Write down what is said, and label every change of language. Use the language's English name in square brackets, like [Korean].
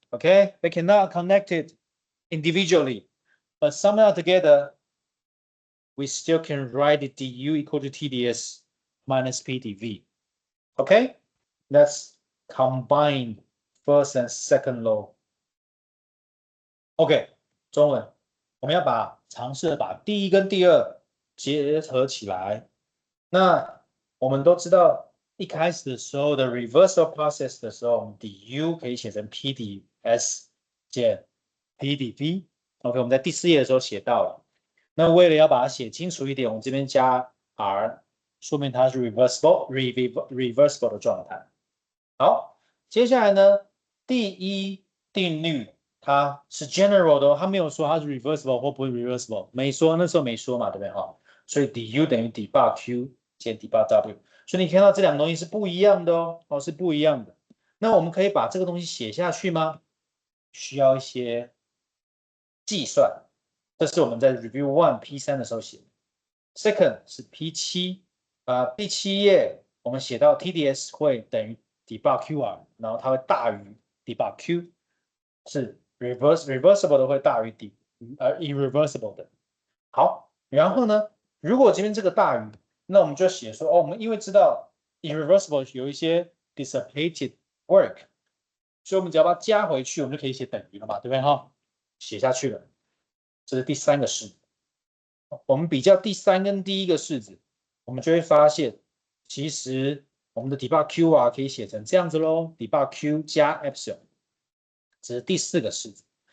[English] Okay, they cannot connect it individually, but somehow together we still can write it du equal to TdS minus PdV. Okay, let's combine first and second law. [Chinese] OK， 中文我们要尝试把第一跟第二结合起来。那我们都知道，一开始的时候的 reversal process 的时候，我们 du 可以写成 PdS 减 PdV。OK， 我们在第4页的时候写到了。那为了要把它写清楚一点，我们这边加 R， 说明它是 reversible 的状态。好，接下来呢，第一定律它是 general 的哦，它没有说它是 reversible 或不是 reversible， 没说，那时候没说嘛，对不对哈？所以 du 等于 d bar q 减 d bar w， 所以你看到这两个东西是不一样的哦，是不一样的。那我们可以把这个东西写下去吗？需要一些计算，这是我们在 review 1 P3 的时候写的。 Second 是 P7，第7页我们写到 TDS 会等于 d bar QR， 然后它会大于 d bar Q， 是 reversible 的会大于irreversible 的。好，然后呢，如果这边这个大于，那我们就写说，我们因为知道 irreversible 有一些 dissipated work， 所以我们只要把它加回去，我们就可以写等于了嘛，对不对哈？写下去了，这是第3个式子。我们比较第3跟第1个式子，我们就会发现，其实我们的 d bar q 啊可以写成这样子咯 d bar q 加 epsilon， 这是第4个式子。